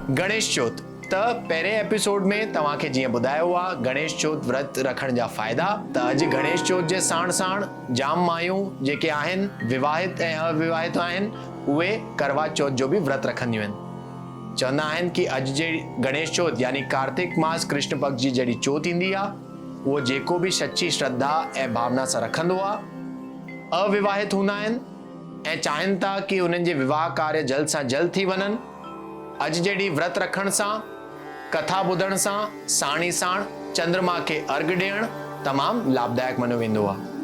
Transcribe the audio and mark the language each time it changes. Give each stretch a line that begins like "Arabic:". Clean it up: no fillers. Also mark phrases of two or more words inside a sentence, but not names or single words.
Sindhi: गणेश चौथ त पहिरें एपिसोड में तव्हांखे जीअं ॿुधायो आहे गणेश चौथ व्रत रखण जा फ़ाइदा। त अॼु गणेश चौथ जे साण साण जाम मायूं जेके आहिनि विवाहित ऐं अविवाहित आहिनि उहे करवा चौथ जो बि व्रत रखंदियूं आहिनि। चवंदा आहिनि कि अॼु जे गणेश चौथ यानी कार्तिक मास कृष्ण पक्ष जी जॾहिं चौथ ईंदी आहे उहो जेको बि सची श्रद्धा ऐं भावना सां रखंदो आहे अविवाहित हूंदा आहिनि ऐं चाहिनि था कि उन्हनि जे विवाह कार्य जल्द सां जल्द थी वञनि। अॼु जहिड़ी व्रत रखण सां कथा ॿुधण सां साणी साण चंद्रमा खे अर्घ ॾियणु तमामु लाभदायक मञियो वेंदो आहे।